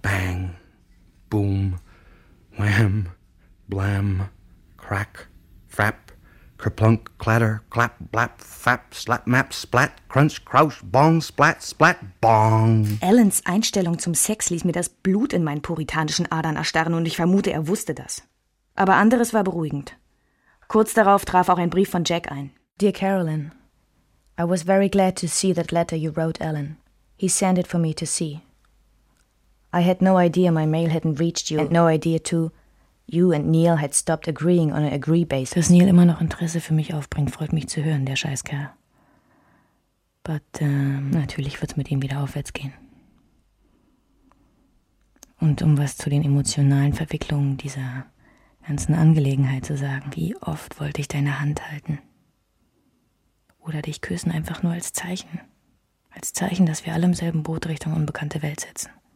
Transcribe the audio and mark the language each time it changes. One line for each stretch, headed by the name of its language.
English: Bang. Boom. Wham. Blam. Crack. Frap. Kerplunk. Clatter. Clap. Blap. Fap. Slap. Map. Splat. Crunch. Crouch. Bong. Splat. Splat. Bong.
German: Ellens Einstellung zum Sex ließ mir das Blut in meinen puritanischen Adern erstarren und ich vermute, er wusste das. Aber anderes war beruhigend. Kurz darauf traf auch ein Brief von Jack ein.
English: Dear Carolyn, I was very glad to see that letter you wrote Alan. He sent it for me to see. I had no idea my mail hadn't reached you, and no idea too, you and Neil had stopped agreeing on an agree basis.
German: Dass Neil immer noch Interesse für mich aufbringt, freut mich zu hören, der Scheißkerl.
English: But
German: natürlich wird's mit ihm wieder aufwärts gehen. Und um was zu den emotionalen Verwicklungen dieser ganzen Angelegenheit zu sagen, wie oft wollte ich deine Hand halten oder dich küssen, einfach nur als Zeichen, dass wir alle im selben Boot Richtung unbekannte Welt setzen.